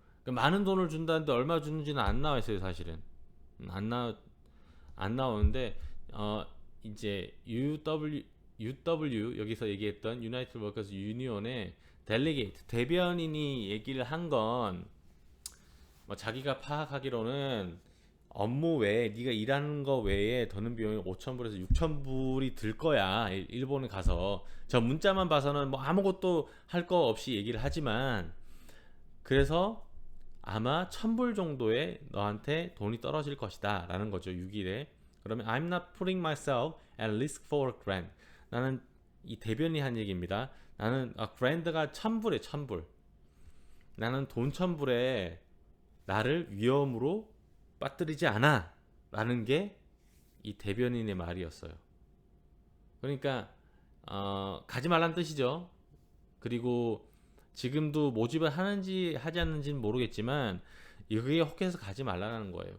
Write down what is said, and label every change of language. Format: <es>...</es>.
<ko>많은 돈을 준다는데 얼마 주는지는 안 나와 있어요, 사실은. 안 나오는데 이제 UW 여기서 얘기했던 유나이티드 워커스 유니온의 델리게이트 대변인이 얘기를 한 건 자기가 파악하기로는 업무 외에 네가 일하는 거 외에 드는 비용이 5,000불에서 6,000불이 들 거야. 일본에 가서 저 문자만 봐서는 뭐 아무것도 할 거 없이 얘기를 하지만, 그래서 아마 1,000불 정도에 너한테 돈이 떨어질 것이다 라는 거죠. 6일에. 그러면</ko> <en>I'm not putting myself at risk for a grand.</en> <ko>나는, 이 대변이 한 얘기입니다. 나는 grand가 1,000불에 1,000불. 나는 돈 1,000불에 나를 위험으로 빠뜨리지 않아 라는 게 이 대변인의 말이었어요. 그러니까 가지 말란 뜻이죠. 그리고 지금도 모집을 하는지 하지 않는지는 모르겠지만 이게 혹해서 가지 말라는 거예요.</ko>